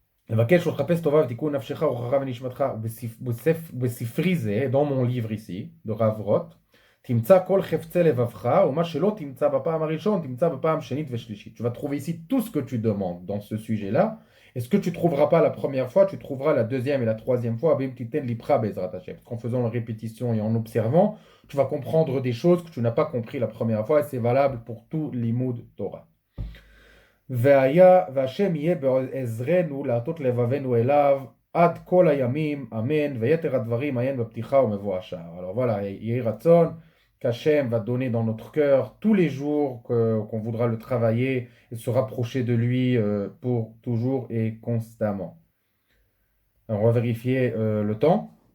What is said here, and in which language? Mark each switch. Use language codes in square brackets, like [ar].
[he] לבקש ולחפש טובה ותיקון נפשך רוחך ונשמתך בספרי זה, [fr] dans mon livre ici, de Rav Roth, [he] תמצא כל חפצי לבבך, ומה שלא תמצא בפעם הראשון, תמצא בפעם שנית ושלישית. [fr] Tu vas trouver ici tout ce que tu demandes dans ce sujet-là, et ce que tu ne trouveras pas la première fois, tu trouveras la deuxième et la troisième fois, parce qu'en faisant la répétition et en observant, tu vas comprendre des choses que tu n'as pas compris la première fois, et c'est valable pour tout l'imoud Torah. [he] והשם יהיה בעזרנו להטות לבבנו אליו עד כל הימים, אמן, ויתר הדברים עיין בפתיחה ומבוא השער. [fr] Alors voilà, [he] יהי רצון [fr] qu'Hachem va donner dans notre cœur tous les jours qu'on voudra le travailler et se rapprocher de lui pour toujours et constamment. Alors on va vérifier le temps.